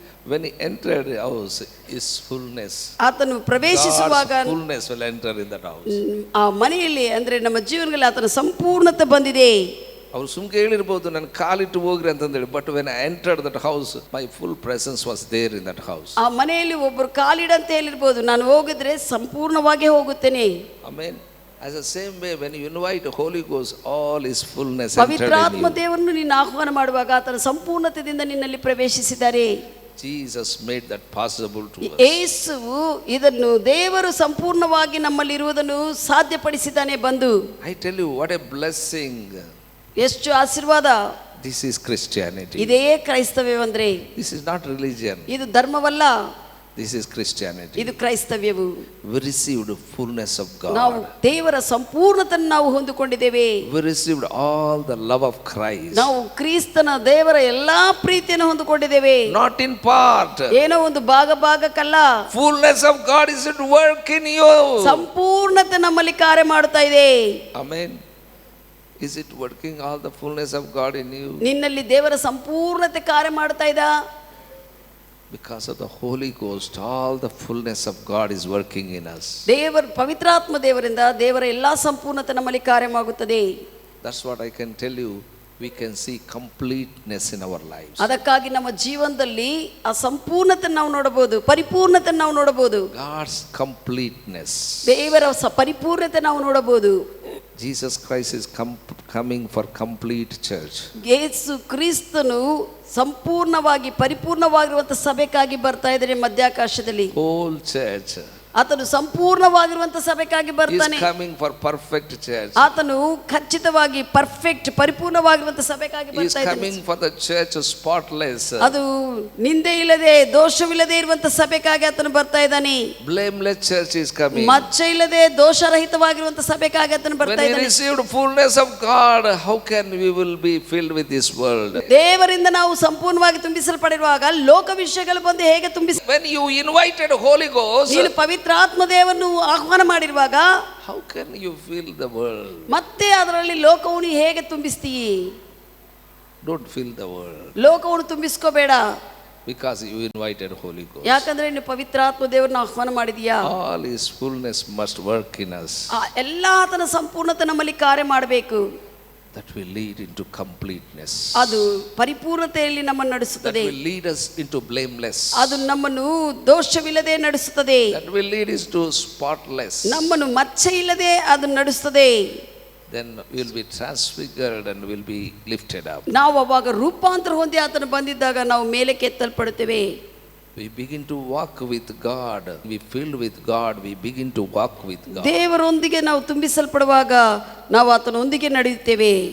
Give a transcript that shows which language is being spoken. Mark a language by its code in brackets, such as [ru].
[en] when he entered the house is fullness. [kn] ಆತನು ಪ್ರವೇಶಿಸುವಾಗ [en] fullness will enter in that house. [kn] ಆ ಮನೆಯಲ್ಲಿ ಅಂದ್ರೆ ನಮ್ಮ ಜೀವನದಲ್ಲಿ ಆತನ ಸಂಪೂರ್ಣತೆ ಬಂದಿದೆ. ಅವರು ಸುಮ್ಕೆ ಹೇಳಿರ್ಬೋದು ನನ್ನ ಕಾಲಿಟ್ಟು ಹೋಗ್ರಿ ಅಂತಂದೇಳಿ, but [en] when I entered that house my full presence was there in that house. [kn] ಆ ಮನೆಯಲ್ಲಿ ಒಬ್ಬರು ಕಾಲಿಡಂತ ಹೇಳಿರ್ಬೋದು, ನಾನು ಹೋಗಿದ್ರೆ ಸಂಪೂರ್ಣವಾಗಿ ಹೋಗುತ್ತೇನೆ. [en] Amen. As the same way when you invite the Holy Ghost, all his fullness entered in you. [kn] ಪವಿತ್ರಾತ್ಮ ದೇವರನ್ನು ನೀನು ಆಹ್ವಾನ ಮಾಡುವಾಗ ಆತನ ಸಂಪೂರ್ಣತೆಯಿಂದ ನಿನ್ನಲ್ಲಿ ಪ್ರವೇಶಿಸಿದ್ದಾರೆ. [en] Jesus made that possible to us. [kn] ಯೇಸುವು ಇದನ್ನು ದೇವರು ಸಂಪೂರ್ಣವಾಗಿ ನಮ್ಮಲ್ಲಿ ಇರುವುದನ್ನು ಸಾಧ್ಯಪಡಿಸಿದ್ದಾನೆ ಬಂದು. [en] I tell you what a blessing. [kn] ಎಷ್ಟು ಆಶೀರ್ವಾದ. [en] This is Christianity. [kn] ಇದೇ ಕ್ರೈಸ್ತವ್ಯವಂದ್ರೆ. [en] This is not religion. [kn] ಇದು ಧರ್ಮವಲ್ಲ. [en] This is Christianity. [kn] ಇದು ಕ್ರೈಸ್ತವ್ಯವು. [en] We received the fullness of God. [kn] ನಾವು ದೇವರ ಸಂಪೂರ್ಣತೆಯನ್ನು ನಾವು ಹೊಂದಿಕೊಂಡಿದ್ದೇವೆ. [en] We received all the love of Christ. [kn] ನಾವು ಕ್ರಿಸ್ತನ ದೇವರ ಎಲ್ಲಾ ಪ್ರೀತಿಯನ್ನು ಹೊಂದಿಕೊಂಡಿದ್ದೇವೆ. [en] Not in part. [kn] ಏನೋ ಒಂದು ಭಾಗಕ್ಕಲ್ಲ. [en] Fullness of God is at work in you. [kn] ಸಂಪೂರ್ಣತೆ ನಮ್ಮಲ್ಲಿ ಕಾರ್ಯ ಮಾಡುತ್ತಾ ಇದೆ. [en] Amen. Is it working all the fullness of God in you? [kn] ನಿನ್ನಲ್ಲಿ ದೇವರ ಸಂಪೂರ್ಣತೆ ಕಾರ್ಯ ಮಾಡುತ್ತಾ ಇದೆ. [en] Because of the Holy Ghost, all the fullness of God is working in us. [kn] ದೇವರ ಪವಿತ್ರಾತ್ಮ ದೇವರಿಂದ ದೇವರ ಎಲ್ಲಾ ಸಂಪೂರ್ಣತೆ ನಮ್ಮಲ್ಲಿ ಕಾರ್ಯವಾಗುತ್ತದೆ. [en] That's what I can tell you. We can see completeness in our lives. [kn] ಅದಕ್ಕಾಗಿ ನಮ್ಮ ಜೀವನದಲ್ಲಿ ಆ ಸಂಪೂರ್ಣತೆ ನಾವು ನೋಡಬಹುದು, ಪರಿಪೂರ್ಣತೆ ನಾವು ನೋಡಬಹುದು. [en] God's completeness. [kn] ದೇವರ ಪರಿಪೂರ್ಣತೆ ನಾವು ನೋಡಬಹುದು. [en] Jesus Christ is coming for complete church. [kn] ಯೇಸು ಕ್ರಿಸ್ತನು ಸಂಪೂರ್ಣವಾಗಿ ಪರಿಪೂರ್ಣವಾಗಿರುವಂತ ಸಭೆಗಾಗಿ ಬರ್ತಾ ಇದ್ದಾರೆ ಮಧ್ಯಾಕಾಶದಲ್ಲಿ. [en] Whole church. [kn] ಆತನು ಸಂಪೂರ್ಣವಾಗಿರುವಂತ ಸಭೆಗಾಗಿ ಬರ್ತಾನೆ. [en] He is coming for perfect church. [kn] ಆತನು ಖಚಿತವಾಗಿ ಪರ್ಫೆಕ್ಟ್ ಪರಿಪೂರ್ಣವಾಗಿರುವಂತ ಸಭೆಗಾಗಿ ಬರ್ತಾ ಇದ್ದಾನೆ. [en] He is coming for the church spotless. [kn] ಅದು ನಿಂದೆ ಇಲ್ಲದೆ ದೋಷವಿಲ್ಲದೆ ಇರುವಂತ ಸಭೆಗಾಗಿ ಆತನು ಬರ್ತಾ ಇದ್ದಾನೆ. [en] Blameless church is coming. [kn] ಮಚ್ಚೆ ಇಲ್ಲದೆ ದೋಷರಹಿತವಾಗಿರುವಂತ ಸಭೆಗಾಗಿ ಆತನು ಬರ್ತಾ ಇದ್ದಾನೆ. [en] When we received fullness of God, how can we will be filled with this world? [kn] ದೇವರಿಂದ ನಾವು ಸಂಪೂರ್ಣವಾಗಿ ತುಂಬಿಸಲ್ಪಡಿರುವಾಗ ಲೋಕ ವಿಷಯಗಳು ಬಂದು ಹೇಗೆ ತುಂಬಿಸ. [en] When you invited Holy Ghost, [kn] ನೀನು ಪವಿತ್ರ ಆತ್ಮ ದೇವರನ್ನು ಆಹ್ವಾನ ಮಾಡಿರುವಾಗ [en] how can you fill the world? [kn] ಮತ್ತೆ ಅದರಲ್ಲಿ ಲೋಕವನ್ನು ಹೇಗೆ ತುಂಬಿಸ್ತೀಯಿ? [en] Don't fill the world. [kn] ಲೋಕವನ್ನು ತುಂಬಿಸ್ಕೋಬೇಡ. [en] Because you invited Holy Ghost. [kn] ಯಾಕಂದ್ರೆ ನೀನು ಪವಿತ್ರ ಆತ್ಮ ದೇವರನ್ನು ಆಹ್ವಾನ ಮಾಡಿದೀಯಾ. [en] All his fullness must work in us. [kn] ಎಲ್ಲಾ ಆತನ ಸಂಪೂರ್ಣತೆ ನಮ್ಮಲ್ಲಿ ಕಾರ್ಯ ಮಾಡಬೇಕು. [en] That will lead into completeness. [kn] ಅದು ಪರಿಪೂರ್ಣತೆಯಲ್ಲಿ ನಮ್ಮನ್ನು ನಡೆಸುತ್ತದೆ. [en] That will lead us into blameless. [kn] ಅದು ನಮ್ಮನ್ನು ದೋಷವಿಲ್ಲದೆ ನಡೆಸುತ್ತದೆ. [en] That will lead us to spotless. [kn] ನಮ್ಮನ್ನು ಮಚ್ಚೆ ಇಲ್ಲದೆ ಅದು ನಡೆಸುತ್ತದೆ. [en] Then we will be transfigured and will be lifted up. [kn] ನಾವು ಅವಾಗ ರೂಪಾಂತರ ಹೊಂದಿ ಆತನು ಬಂದಿದ್ದಾಗ ನಾವು ಮೇಲೆ ಕೆತ್ತಲ್ಪಡುತ್ತೇವೆ. [en] We begin to walk with God. We filled with God. We begin to walk with God. [kn] ದೇವರೊಂದಿಗೆ ನಾವು ತುಂಬಿಸಲ್ಪಡುವಾಗ ನಾವು ಆತನೊಂದಿಗೆ ನಡೆಯುತ್ತೇವೆ.